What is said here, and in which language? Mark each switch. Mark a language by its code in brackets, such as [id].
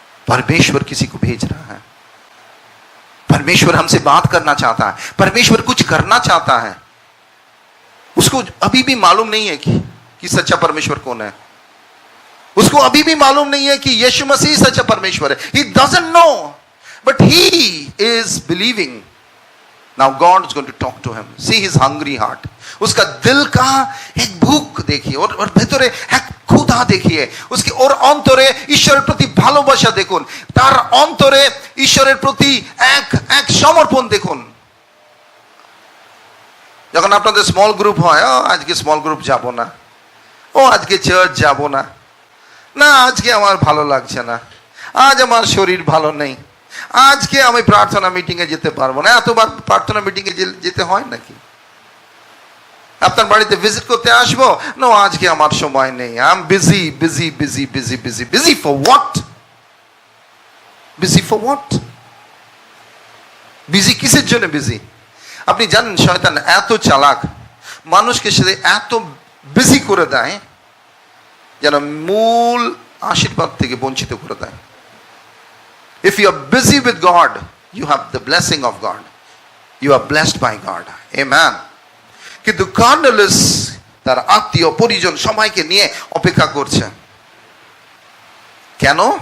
[hi] परमेश्वर किसी को भेज रहा है। परमेश्वर हमसे बात करना चाहता है। परमेश्वर कुछ करना चाहता है। उसको अभी भी मालूम नहीं है कि सच्चा परमेश्वर कौन है। उसको अभी भी मालूम नहीं है कि यीशु मसीह सच्चा परमेश्वर है. [en] He doesn't know, but he is believing. Now God is going to talk to him. See his hungry heart. [hi] उसका दिल का एक भूख देखिए और [bn] ভেতরে এক ক্ষুধা দেখিয়ে [hi] उसके और [bn] অন্তরে ঈশ্বরের প্রতি ভালোবাসা দেখুন, তার অন্তরে ঈশ্বরের প্রতি এক এক সমর্পণ দেখুন. যখন আপনাদের স্মল গ্রুপ হয়, আজকে স্মল গ্রুপ যাব না, আজকে চার্চ যাব না, না আজকে আমার ভালো লাগছে না, আজ আমার শরীর ভালো নেই, আজকে আমি প্রার্থনা মিটিংয়ে যেতে পারবো না. এতবার প্রার্থনা মিটিংয়ে যেতে হয় নাকি? আপনার বাড়িতে ভিজিট করতে আসবো, নো আজকে আমার সময় নেই, [en] I am busy busy busy busy busy busy for what? [bn] Busy for what? Busy কিসের জন্য বিজি? আপনি জানেন শয়তান এত চালাক, মানুষকে সে এত বিজি করে দেয় যেন মূল আশীর্বাদ থেকে বঞ্চিত করে দেয়. [en] If you are busy with God, you have the blessing of God. You are blessed by God. Amen. [bn] কিন্তু কর্নেলিয়াস তার আত্মীয় পরিজন সবাইকে নিয়ে অপেক্ষা করছে. কেন?